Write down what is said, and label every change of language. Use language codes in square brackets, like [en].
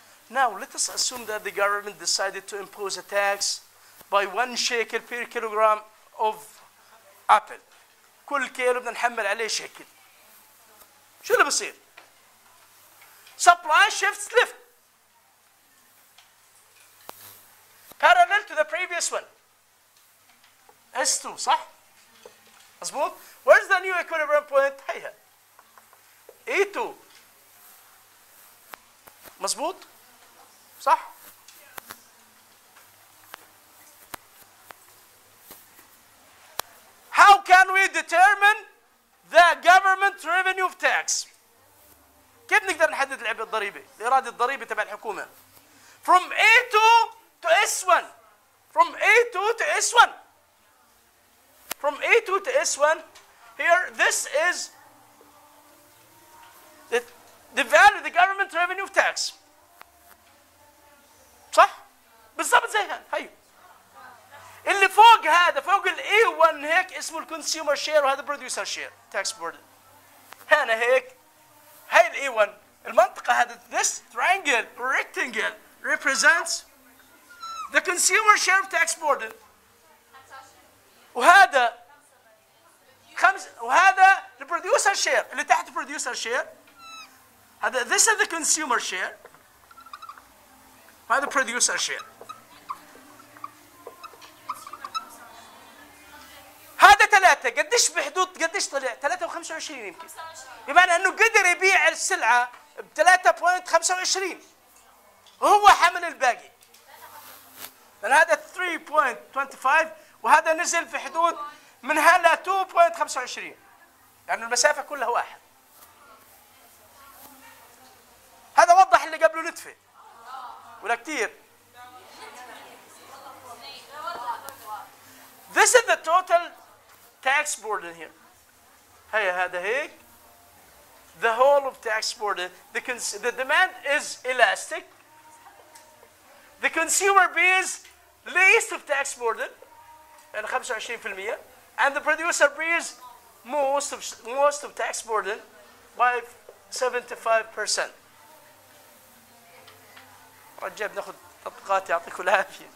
[en] Now let us assume that the government decided to impose a tax by 1 shekel per kilogram of apple. [ar] كل كيلو بدنا نحمل عليه شيكل. شو اللي بصير؟ [en] Supply shifts left. Parallel to the previous one. S2 [ar] صح؟ مظبوط؟ [en] Where's the new equilibrium point؟ [ar] هيها. [en] E2. [ar] مظبوط؟ صح؟ [en] How can we determine the government revenue of tax? [ar] كيف نقدر نحدد العبء الضريبي؟ الإيراد الضريبي تبع الحكومة. [en] From A2 to S1. From A2 to S1. From A2 to S1. Here, this is the value of the government revenue of tax. [ar] صح؟ بالضبط زي هذا. هي. اللي فوق هذا فوق الاي 1 هيك اسمه الكونسيومر شير وهذا بروديوسر شير تاكس بوردن. هنا هيك هاي الاي 1 المنطقة هذا [en] this triangle or rectangle represents the consumer share of tax burden. [ar] وهذا وهذا البروديوسر شير اللي تحت البروديوسر شير. هذا [en] this is the consumer share. هذا producer share. هذا 3 [ar] 3 قديش بحدود قديش طلع 3.25 يمكن، بمعنى انه قدر يبيع السلعه ب 3.25 وهو حمل الباقي. لان هذا 3.25 وهذا نزل في حدود من هلا 2.25 يعني المسافه كلها واحد. هذا وضح اللي قبله نتفه ولا كثير. [en] This is the total tax burden here. [ar] هذا هيك. [en] The whole of tax burden. The demand is elastic. The consumer bears least of tax burden, [ar] يعني [en] 25%, and the producer bears most of tax burden by 75%. [ar] رجال بناخذ تطبيقات يعطيكم العافيه.